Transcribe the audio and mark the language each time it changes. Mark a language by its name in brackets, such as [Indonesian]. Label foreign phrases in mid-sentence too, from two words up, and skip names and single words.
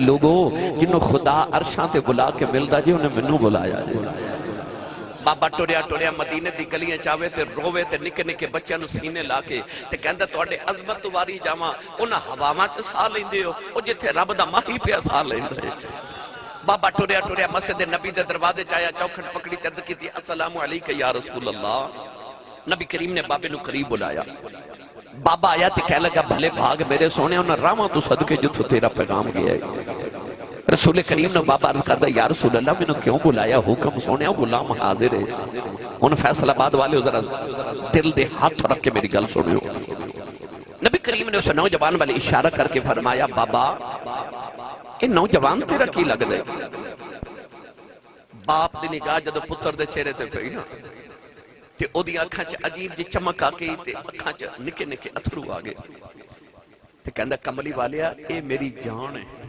[Punjabi] ਲੋਗੋ ਜਿਹਨੂੰ ਖੁਦਾ ਅਰਸ਼ਾਂ ਤੇ ਬੁਲਾ ਕੇ ਮਿਲਦਾ ਜੀ ਉਹਨੇ ਮੈਨੂੰ ਬੁਲਾਇਆ ਜੀ ਬਾਬਾ ਟੁਰਿਆ ਟੁਰਿਆ ਮਦੀਨੇ ਦੀ ਗਲੀਆਂ ਚ ਆਵੇ ਤੇ ਰੋਵੇ ਤੇ ਨਿੱਕੇ ਨਿੱਕੇ ਬੱਚਿਆਂ ਨੂੰ ਸੀਨੇ ਲਾ ਕੇ ਤੇ ਕਹਿੰਦਾ ਤੁਹਾਡੇ ਅਜ਼ਮਤ ਤੋਂ ਵਾਰੀ ਜਾਵਾਂ ਉਹਨਾਂ ਹਵਾਵਾਂ ਚ ਸਾਹ ਲੈਂਦੇ ਹੋ ਉਹ ਜਿੱਥੇ ਰੱਬ ਦਾ ਮਾਹੀ ਪਿਆ ਸਾਹ ਲੈਂਦਾ ਹੈ ਬਾਬਾ ਟੁਰਿਆ ਟੁਰਿਆ ਮਸਜਿਦ ਨਬੀ ਦੇ ਦਰਵਾਜ਼ੇ ਚ ਆਇਆ ਚੌਖਟ ਪਕੜੀ ਤੇ ਅਰਜ਼ ਕੀਤੀ [Arabic] السلام عليك يا رسول الله [Punjabi] ਨਬੀ ਕਰੀਮ ਨੇ ਬਾਬੇ ਨੂੰ ਕਰੀਬ ਬੁਲਾਇਆ ਬਾਬਾ ਆਇਆ ਤੇ ਕਹਿ ਲੱਗਾ ਭਲੇ ਭਾਗ ਮੇਰੇ ਸੋਹਣੇ ਉਨ੍ਹਾਂ ਰਾਹਵਾਂ ਤੋਂ ਸਦਕੇ ਜਿੱਥੋਂ ਤੇਰਾ ਪੈਗ਼ਾਮ ਗਿਆ ਹੈ ਰਸੂਲ ਕਰੀਮ ਨੇ ਬਾਬਾ ਅਰਜ਼ ਕਰਦਾ [Arabic] يا رسول الله [Punjabi] ਮੈਨੂੰ ਕਿਉਂ ਬੁਲਾਇਆ ਹੁਕਮ ਸੋਹਣੇ ਗ਼ੁਲਾਮ ਹਾਜ਼ਰ ਹੈ ਹੁਣ ਫ਼ੈਸਲਾਬਾਦ ਵਾਲੇ ਜ਼ਰਾ ਦਿਲ ਤੇ ਹੱਥ ਰੱਖ ਕੇ ਮੇਰੀ ਗੱਲ ਸੁਣਿਓ ਨਬੀ ਕਰੀਮ ਨੇ ਉਸ ਨੌਜਵਾਨ ਵੱਲ ਇਸ਼ਾਰਾ ਕਰਕੇ ਫ਼ਰਮਾਇਆ ਬਾਬਾ ਇਹ ਨੌਜਵਾਨ ਤੇਰਾ ਕੀ ਲੱਗਦਾ ਹੈ ਬਾਪ ਦੀ ਨਿਗਾਹ ਜਦੋਂ ਪੁੱਤਰ ਦੇ ਚਿਹਰੇ ਤੇ ਪਈ ਨਾ ਤੇ ਓਹਦੀ ਅੱਖਾਂ ਚ ਅਜੀਬ ਜਿਹੀ ਚਮਕ ਆ ਗਈ ਤੇ ਅੱਖਾਂ ਚ ਨਿੱਕੇ ਨਿੱਕੇ ਅੱਥਰੂ ਆ ਗਏ ਤੇ ਕਹਿੰਦਾ ਕਮਲੀ ਵਾਲਿਆ ਏ ਮੇਰੀ ਜਾਨ ਹੈ